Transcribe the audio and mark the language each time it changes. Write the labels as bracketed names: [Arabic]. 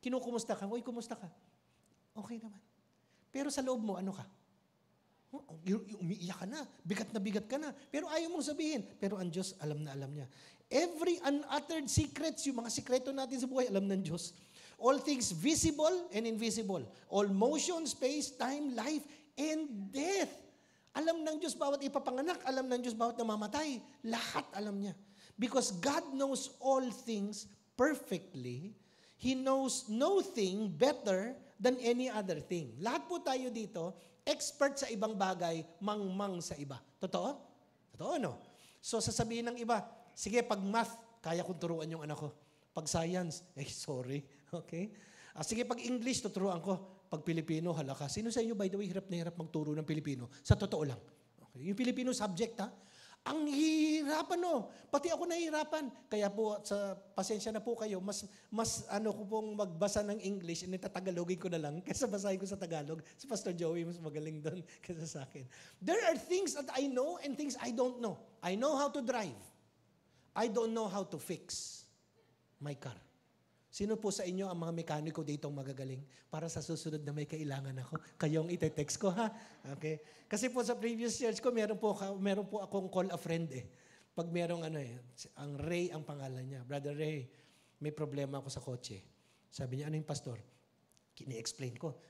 [Filipino] Kinukumusta ka? Uy, kumusta ka? Okay naman. Pero sa loob mo, ano ka? Umiiyak ka na. Bigat ka na. Pero ayaw mong sabihin. Pero ang Diyos, alam na alam niya. [English] Every unuttered secrets, [Filipino] yung mga sikreto natin sa buhay, alam ng Diyos. [English] All things visible and invisible. All motion, space, time, life, and death. [Filipino] Alam ng Diyos bawat ipapanganak, alam ng Diyos bawat namamatay. Lahat alam niya. [English] Because God knows all things perfectly, He knows no thing better than any other thing. [Filipino] Lahat po tayo dito, expert sa ibang bagay, mangmang sa iba. Totoo? Totoo, no? So sasabihin ng iba, sige, pag math, kaya kong turuan yung anak ko. Pag science, sorry. Okay? Sige, pag English, tuturuan ko. Pag Pilipino, halaka. Sino sa inyo, [English] by the way, [Filipino] hirap na hirap magturo ng Pilipino? Sa totoo lang. Okay. Yung Filipino subject, ha? Ang hihirapan, no? Pati ako nahihirapan. Kaya po, sa pasensya na po kayo, mas ko pong magbasa ng English, and tatagalogin ko na lang, kaysa basahin ko sa Tagalog. Si Pastor Joey, mas magaling doon kaysa sa akin. [English] There are things that I know and things I don't know. I know how to drive. I don't know how to fix my car. [Filipino] Sino po sa inyo ang mga mekaniko dito magagaling para sa susunod na may kailangan ako? Kayong ite-text ko, ha? Okay? Kasi po sa previous church ko, meron po akong [English] call a friend [Filipino] eh. Pag merong ang Ray ang pangalan niya. Brother Ray, may problema ako sa kotse. Sabi niya, ano yung pastor? Kini-explain ko.